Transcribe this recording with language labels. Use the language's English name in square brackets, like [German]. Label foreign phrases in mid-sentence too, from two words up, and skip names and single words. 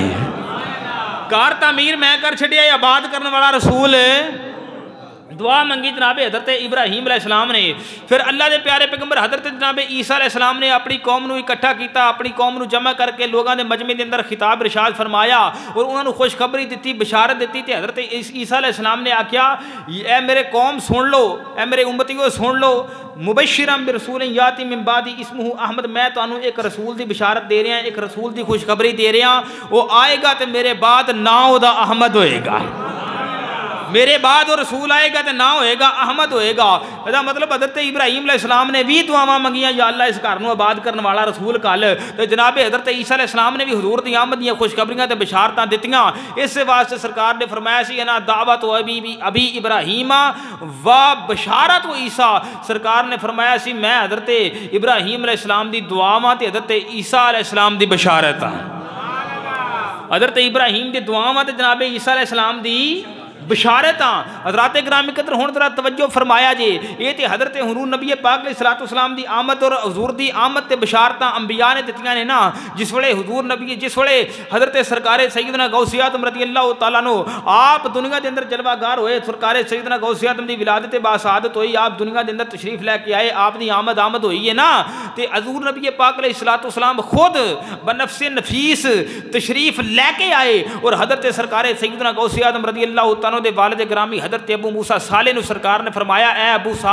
[Punjabi] گھر تعمیر میں کر چھڑیا ہے، آباد کرنے والا رسول دعا منگی جناب حضرت ابراہیم [Arabic] علیہ السلام [Punjabi] نے۔ پھر اللہ دے پیارے پیغمبر حضرت جناب عیسیٰ [Arabic] علیہ السلام [Punjabi] نے اپنی قوم نو اکٹھا کیتا، اپنی قوم نو جمع کر کے لوگاں دے مجمع دے اندر خطاب ارشاد فرمایا اور انہاں نو خوشخبری دتی، بشارت دتی، تے حضرت عیسیٰ [Arabic] علیہ السلام [Punjabi] نے آکھیا اے میرے قوم سن لو، اے میرے امتیو سن لو، [Arabic] مبشرا برسول یاتی من بعدی اسمہ احمد، [Punjabi] میں تانوں ایک رسول دی بشارت دے رہا ہوں، ایک رسول دی خوشخبری دے رہا ہوں، وہ آئے گا تے میرے بعد نام دا احمد ہوئے گا، میرے بعد وہ رسول آئے گا تے نہ ہوئے گا احمد ہوئے گا۔ ایسا مطلب حضرت ابراہیم [Arabic] علیہ السلام [Punjabi] نے بھی دعاواں منگیاں، یا اللہ اس گھر نو آباد کرنے والا رسول کل، تو جناب حضرت عیسیٰ [Arabic] علیہ السلام [Punjabi] نے بھی حضور دی آمد دیاں خوشخبریاں تے بشارتاں دتیاں۔ اس سے واسطے سرکار نے فرمایا سی [Arabic] انا دعوت و ابی ابراہیم و بشارت و عیسیٰ، [Punjabi] سرکار نے فرمایا سی میں حضرت ابراہیم [Arabic] علیہ السلام [Punjabi] دی دعاواں تے حضرت عیسیٰ [Arabic] علیہ السلام [Punjabi] دی بشارت ہاں۔ حضرت ابراہیم دی دعاواں تے جناب عیسیٰ [Arabic] علیہ السلام [Punjabi] دی بشارتاں۔ حضرات گرامی قدر ہن ذرا توجہ فرمایا جی، یہ تے حضرت حضور نبی پاک [Arabic] علیہ السلام [Punjabi] دی آمد اور حضور دی آمد تے بشارتاں انبیاء نے دتیاں نے نا۔ جس ویلے حضور نبی، جس ویلے حضرت سرکار سیدنا غوث اعظم [Arabic] رضی اللہ تعالیٰ عنہ [Punjabi] آپ دنیا دے اندر جلوہ گار ہوئے، سرکار سیدنا غوث اعظم دی ولادت باسعادت ہوئی، آپ دنیا دے اندر تشریف لے کے آئے، آپ دی آمد ہوئی ہے نا، تے حضور نبی پاک [Arabic] علیہ السلام [Punjabi] خود بنفس نفیس تشریف لے کے آئے اور حضرت سرکار سیدنا غوث اعظم [Arabic] رضی اللہ تعالیٰ [Punjabi] دے والد گرامی حضرت ابو موسیٰ صالح نو سرکار نے فرمایا اے ابو